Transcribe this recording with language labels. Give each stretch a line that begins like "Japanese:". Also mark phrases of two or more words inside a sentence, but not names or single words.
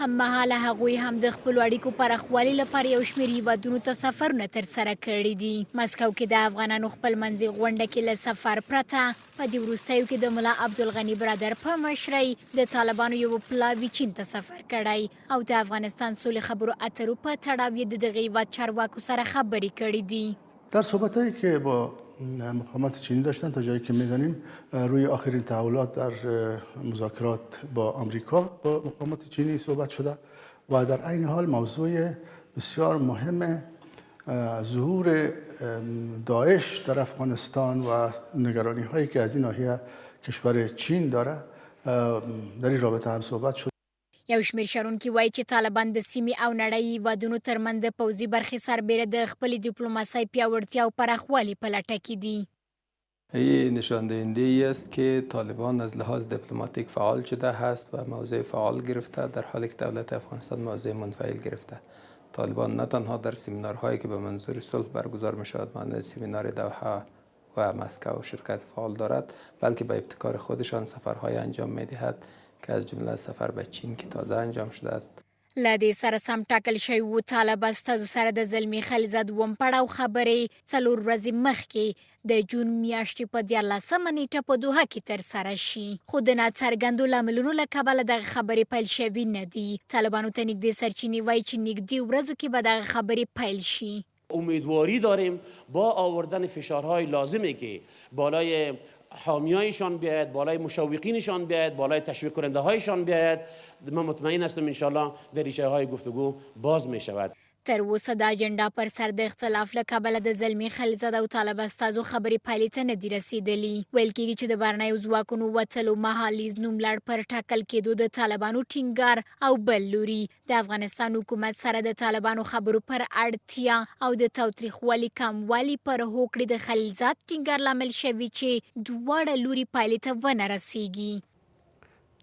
Pashto: هممهاله هغوی هم د خپلو اړیکو پراخوالي لپاره یو شمېر هیوادونو ته سفرونه ترسره کړي دي. مسکو کې د افغانانو خپلمنځي غونډه کې له سفر پرته په دې وروستیو کې د ملا عبدالغني برادر په مشرۍ د طالبانو یو پلاوي چین ته سفر کړی او د افغانستان سولې خبرو اترو په تړاو یې د دغه هیواد چارواکو سره خبرې کړي دي.
Persian: در صحبت‌هایی که با مقامات چینی داشتن تا جایی که می‌دانیم روی آخرین تحولات در مذاکرات با آمریکا با مقامات چینی صحبت شده و در عین حال موضوع بسیار مهم ظهور داعش در افغانستان و نگرانی‌هایی که از این ناحیه کشور چین داره در این رابطه هم صحبت شد.
Pashto: یو شمېر شنونکي وایي چې طالبان د سیمې او نړۍ هیوادونو ترمنځ د پوځي برخې سربیره د خپلې دیپلماسۍ پیاوړتیا او پراخوالي په لټه کې دي.
Persian: این نشان دهنده ای است که طالبان از لحاظ دیپلماتیک فعال شده است و موضع فعال گرفته در حالی که دولت افغانستان موضع منفعل گرفته. طالبان نه تنها در سمینارهایی که به منظور صلح برگزار می شود مانند سمینار دوحه و مسکو شرکت فعال دارد، بلکه به ابتکار خودشان سفرهای انجام می دهد که از جمله سفر به چین که تازه انجام شده است.
Pashto: له دې سره سم ټاکل شوي وو طالب استازو سره د زلمي خلیزاد اووم پړاو خبرې 4 ورځې مخکې د جون میاشتې په 14مه نیټه په دوحه کې ترسره شي، خو د ناڅرګندو لاملونو له کبله دغه خبرې پیل شوي نه دي. طالبانو ته نږدې سرچینې وایي چې نږدې ورځو کې به دغه خبرې پیل شي.
Persian: امیدواری داریم با آوردن فشارهای لازمی که بالای حامیایشان بیاید، بالای مشوقینشان بیاید، بالای تشویق کننده هایشان بیاید. من مطمئن هستم انشالله در ریشه های گفتگو باز می شود.
Pashto: تر اوسه د اجنډا پر سر د اختلاف له کبله د زلمي خلیزاد او طالب استازو خبرې پایلې ته نه دي رسېدلي. ویل کېږي چې د بهرنیو ځواکونو وتلو مهالیز نوملړ پر ټاکل کېدو د طالبانو ټینګار او بل لوري د افغانستان حکومت سره د طالبانو خبرو پر اړتیا او د تاوتریخوالي کموالي پر هوکړې د خلیزاد ټینګار لامل شوي چې دواړه لوري پایلې ته ونه رسېږي.